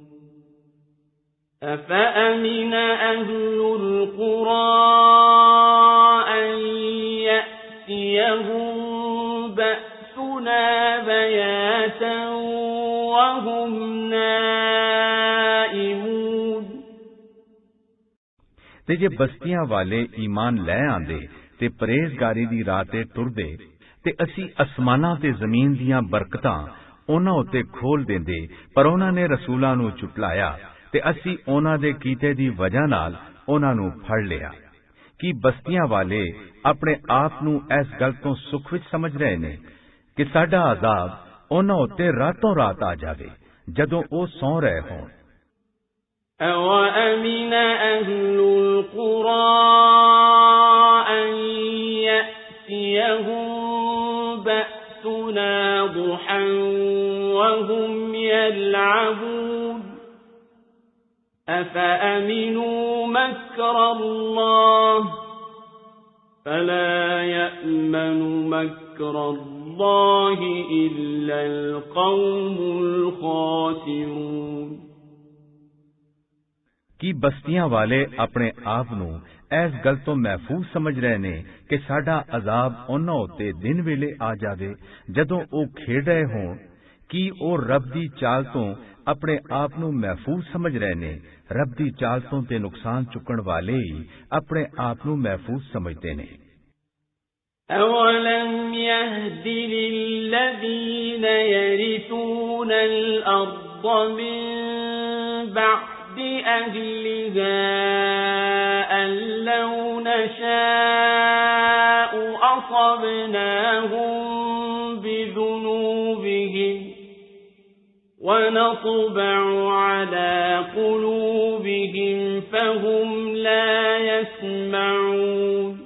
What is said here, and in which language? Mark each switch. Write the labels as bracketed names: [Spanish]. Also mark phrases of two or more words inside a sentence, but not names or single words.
[Arabic] أفأمن أهل القرى أن يأتيهم بأسنا بياتا وهم نائمون [Punjabi] ਤੇ ਜੇ ਬਸਤੀਆਂ ਵਾਲੇ ਈਮਾਨ ਲੈ ਆਂਦੇ ਤੇ ਪਰਹੇਜ਼ਗਾਰੀ ਦੀ ਰਾਹ ਤੇ ਟੁਰਦੇ ਤੇ ਅਸੀਂ ਅਸਮਾਨਾਂ ਤੇ ਜ਼ਮੀਨ ਦੀਆਂ ਬਰਕਤਾਂ ਉਹਨਾਂ ਉੱਤੇ ਖੋਲ ਦਿੰਦੇ, ਪਰ ਉਹਨਾਂ ਨੇ ਰਸੂਲਾਂ ਨੂੰ ਝੁਟਲਾਇਆ ਤੇ ਅਸੀਂ ਉਹਨਾਂ ਦੇ ਕੀਤੇ ਦੀ ਵਜ੍ਹਾ ਨਾਲ ਉਹਨਾਂ ਨੂੰ ਫੜ ਲਿਆ। ਕੀ ਬਸਤੀਆਂ ਵਾਲੇ ਆਪਣੇ ਆਪ ਨੂੰ ਇਸ ਗੱਲ ਤੋਂ ਸੁੱਖ ਵਿੱਚ ਸਮਝ ਰਹੇ ਨੇ ਕਿ ਸਾਡਾ ਅਜ਼ਾਬ ਉਹਨਾਂ ਉੱਤੇ ਰਾਤੋਂ ਰਾਤ ਆ ਜਾਵੇ ਜਦੋਂ ਉਹ ਸੌਂ ਰਹੇ ਹੋਣ। [Arabic] أَوَأَمِنَ أَهْلُ الْقُرَىٰ أَن يَأْتِيَهُم بَأْسُنَا ضُحًى وَهُمْ يَلْعَبُونَ أَفَأَمِنُوا مَكْرَ اللَّهِ فَلَا يَأْمَنُ مَكْرَ اللَّهِ إِلَّا الْقَوْمُ الْخَاسِرُونَ [Punjabi] ਕੀ ਬਸਤੀਆਂ ਵਾਲੇ ਆਪਣੇ ਆਪ ਨੂੰ ਇਸ ਗੱਲ ਤੋਂ ਮਹਿਫੂਜ਼ ਸਮਝ ਰਹੇ ਨੇ ਕਿ ਸਾਡਾ ਅਜ਼ਾਬ ਉਹਨਾਂ ਉੱਤੇ ਦਿਨ ਵੇਲੇ ਆ ਜਾਵੇ ਜਦੋਂ ਉਹ ਖੇਡ ਰਹੇ ਹੋਣ? ਕੀ ਉਹ ਰੱਬ ਦੀ ਚਾਲ ਤੋਂ ਆਪਣੇ ਆਪ ਨੂੰ ਮਹਿਫੂਜ਼ ਸਮਝ ਰਹੇ ਨੇ? ਰੱਬ ਦੀ ਚਾਲ ਤੋਂ ਤੇ ਨੁਕਸਾਨ ਚੁੱਕਣ ਵਾਲੇ ਹੀ ਆਪਣੇ ਆਪ ਨੂੰ ਮਹਿਫੂਜ਼ ਸਮਝਦੇ ਨੇ। [Arabic] أَوَلَمْ يَهْدِ لِلَّذِينَ يَرِثُونَ الْأَرْضَ مِن بَعْدِ أهلها أن لو نشاء أصبناهم بذنوبهم ونطبع على قلوبهم فهم لا يسمعون